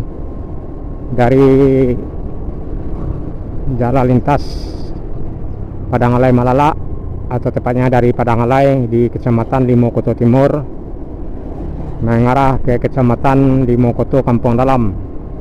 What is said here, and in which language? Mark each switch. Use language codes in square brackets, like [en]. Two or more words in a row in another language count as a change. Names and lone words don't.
[id] dari jalan lintas Padangalai Malala, atau tepatnya dari Padangalai di Kecamatan Limo Koto Timur mengarah ke Kecamatan Limo Koto Kampung Dalam.